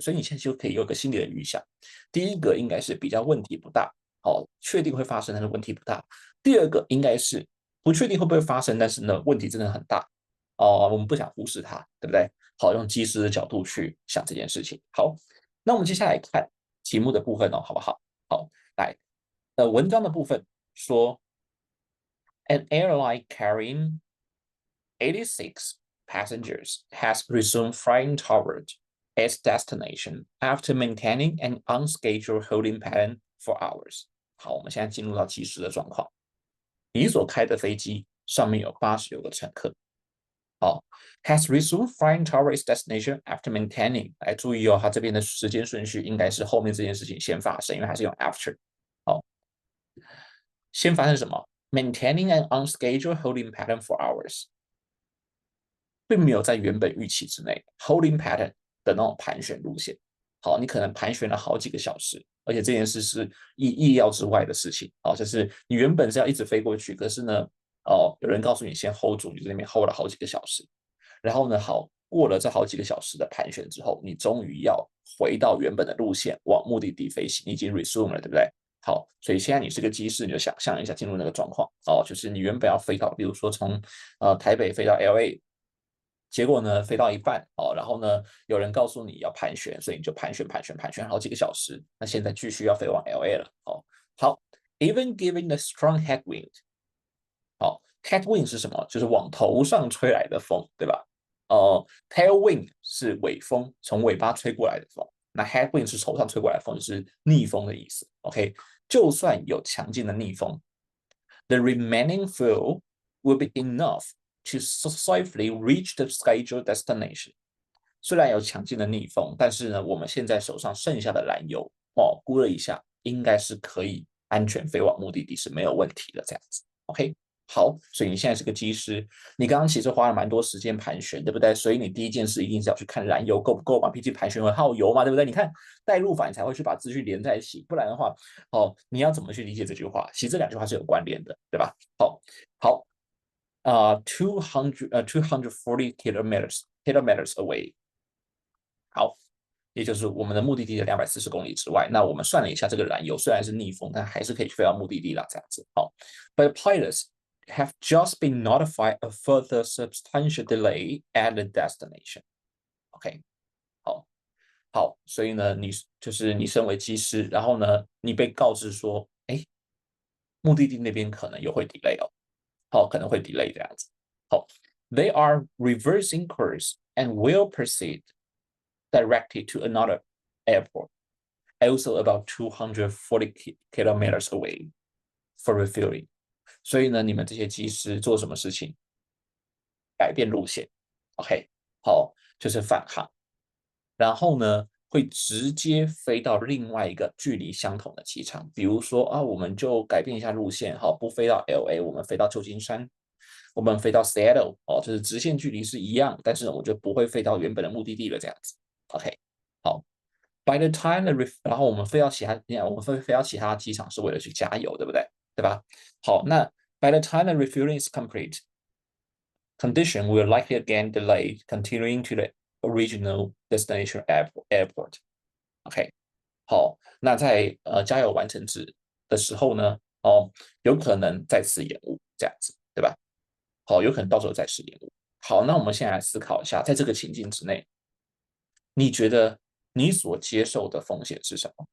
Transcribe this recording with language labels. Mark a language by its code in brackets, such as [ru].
[zh] 所以你现在就可以有一个心理的预想。第一个应该是比较问题不大，确定会发生，但是问题不大。第二个应该是不确定会不会发生，但是呢问题真的很大，我们不想忽视它，对不对？好，用技师的角度去想这件事情。好，那我们接下来看题目的部分好不好？好，来，文章的部分说， [en] An airline carrying 86 passengers has resumed flying toward its destination after maintaining an unscheduled holding pattern for hours。 [zh] 好，我们现在进入到即时的状况。你所开的飞机上面有86个乘客。 [en] 好，has resumed flying toward its destination after maintaining。 [zh] 来注意哦，它这边的时间顺序应该是后面这件事情先发生，因为它是用 after。好，先发生什么？ [en] Maintaining an unscheduled holding pattern for hours。 [zh] 并没有在原本预期之内 holding pattern 的那种盘旋路线。好，你可能盘旋了好几个小时，而且这件事是意料之外的事情。就是你原本是要一直飞过去，可是呢，有人告诉你先 hold 住，你在那边 hold 了好几个小时。然后呢，好，过了这好几个小时的盘旋之后，你终于要回到原本的路线，往目的地飞行，你已经 resume 了，对不对？好，所以现在你是个机师，你就想象一下进入那个状况就是你原本要飞到，比如说从台北飞到 LA，结果呢，飞到一半然后呢，有人告诉你要盘旋，所以你就盘旋好几个小时。那现在继续要飞往 LA 了好， [en] even giving the strong headwind， [zh] headwind 是什么？就是往头上吹来的风，对吧？tailwind 是尾风，从尾巴吹过来的风。那 headwind 是头上吹过来的风，就是逆风的意思。 OK，就算有强劲的逆风， [en] the remaining fuel will be enough to safely reach the scheduled destination。 [zh] 虽然有强劲的逆风，但是呢，我们现在手上剩下的燃油估了一下，应该是可以安全飞往目的地是没有问题的。这样子，OK。好，所以你现在是个机师，你刚刚其实花了蛮多时间盘旋，对不对？所以你第一件事一定是要去看燃油够不够嘛，毕竟盘旋会耗油嘛，对不对？你看带入法你才会去把资讯连在一起，不然的话，你要怎么去理解这句话？其实这两句话是有关联的，对吧？ [en] 好，240 kilometers away。 [zh] 好，也就是我们的目的地的240公里之外。那我们算了一下，这个燃油虽然是逆风，但还是可以飞到目的地啦，这样子。 [en] 好，But pilots have just been notified a further substantial delay at the destination. [zh] OK，好，所以呢，你身为机师，然后呢，你被告知说，目的地那边可能又会 delay 可能会 delay 这样子。 [en] 好，They are reversing course and will proceed directly to another airport, also about 240 kilometers away for refueling。 [zh] 所以呢，你们这些机师做什么事情？改变路线。 OK，好，就是返航。然后呢，会直接飞到另外一个距离相同的机场，比如说我们就改变一下路线，不飞到 LA，我们飞到旧金山，我们飞到 Seattle，就是直线距离是一样，但是呢，我就不会飞到原本的目的地了，这样子。 OK，好， [en] By the time [zh] 然后我们飞到其他，我们飞到其他机场是为了去加油，对不对？对吧？ [en] 好，那 By the time the refueling is complete, condition will likely again delay continuing to the original destination airport. [zh] OK，好，那在加油完成的时候呢，有可能再次延误，这样子，对吧？好，有可能到时候再次延误。好，那我们现在来思考一下，在这个情境之内，你觉得你所接受的风险是什么？